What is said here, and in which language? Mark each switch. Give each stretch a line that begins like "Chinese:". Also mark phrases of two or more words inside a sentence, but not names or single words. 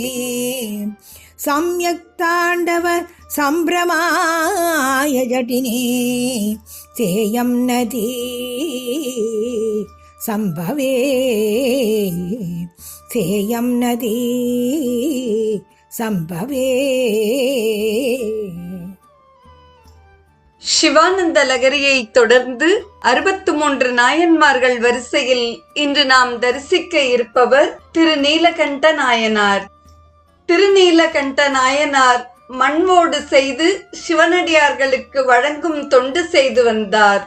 Sanskrit: सम्यक् ताण्डव सम्भ्रमाय जटिने सेयं नदी सम्भवे सेयं नदी सम्भवे.
Tamil: சிவானந்த லகரியை தொடர்ந்து 63 நாயன்மார்கள் வரிசையில் இன்று நாம் தரிசிக்க இருப்பவர் திருநீலகண்ட நாயனார். திருநீலகண்ட நாயனார் மண்வோடு செய்து சிவனடியார்களுக்கு வழங்கும் தொண்டு செய்து வந்தார்.